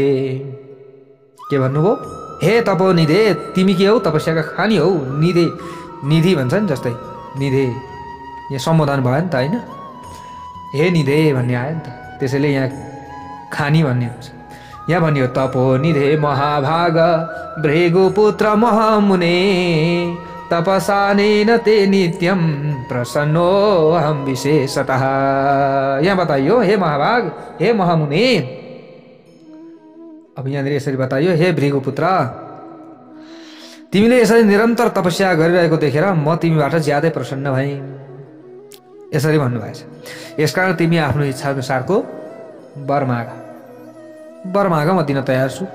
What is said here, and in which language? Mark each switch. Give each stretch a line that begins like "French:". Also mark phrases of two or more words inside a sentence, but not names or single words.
Nepali: के भन्नुभयो? हे तपोनिधे, तिमी के हौ? तपस्याका खानी हौ। निधे, निधि भन्छ नि, जस्तै निधे यहाँ सम्बोधन भयो नि त, होइन? हे निधे भन्ने आयो नि त, त्यसैले यहाँ खानी भन्ने हुन्छ। यहाँ भनियो
Sanskrit: तपोनिधे महाभाग भृगुपुत्र महामुने तपसानेन ते नित्यम प्रसन्नो हम विशेषतः।
Nepali: यहाँ बताइयो हे महाभाग, हे महामुने। अब यहाँनिर यसरी बताइयो हे भृगुपुत्र, तिमीले यसरी निरन्तर तपस्या गरिरहेको देखेर म तिमीबाट ज्यादै प्रसन्न भएँ। यसरी भन्नुभएछ। यसकारण तिमी आफ्नो इच्छा अनुसारको वर माग। वर माग, म दिन तयार छु।